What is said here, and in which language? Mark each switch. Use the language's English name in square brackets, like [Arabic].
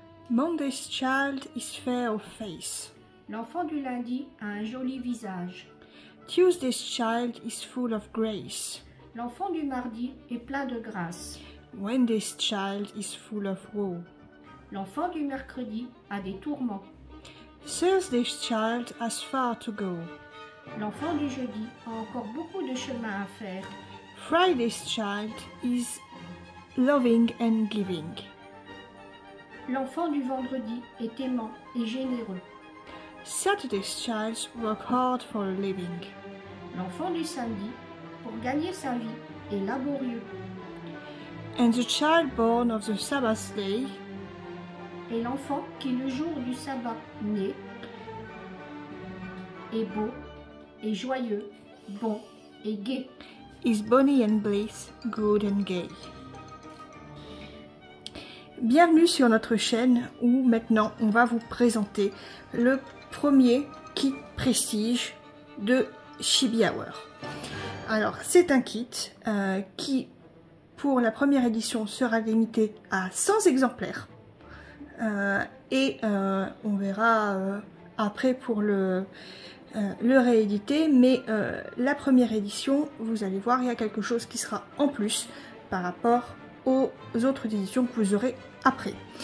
[English] Monday's child is fair of face. [French] L'enfant du lundi a un joli visage. [English] Tuesday's child is full of grace. [French] L'enfant du mardi est plein de grâce. [English] Wednesday's child is full of woe. [French] L'enfant du mercredi a des tourments. [English] Thursday's child has far to go. [French] L'enfant du jeudi a encore beaucoup de chemin à faire. [English] Friday's child is loving and giving. [French] L'enfant du vendredi est aimant et généreux. [English] Saturday's child work hard for a living. [French] L'enfant du samedi, pour gagner sa vie, est laborieux. [English] And the child born of the Sabbath day [French] Et l'enfant qui le jour du sabbat naît est beau et joyeux, bon et gai. [English] is bonny and bliss, good and gay. [French] Bienvenue sur notre chaîne où maintenant on va vous présenter le premier kit prestige de Chibi Hour. Alors c'est un kit qui pour la première édition sera limité à 100 exemplaires et on verra après pour le rééditer, mais la première édition, vous allez voir, il y a quelque chose qui sera en plus par rapport aux autres éditions que vous aurez après.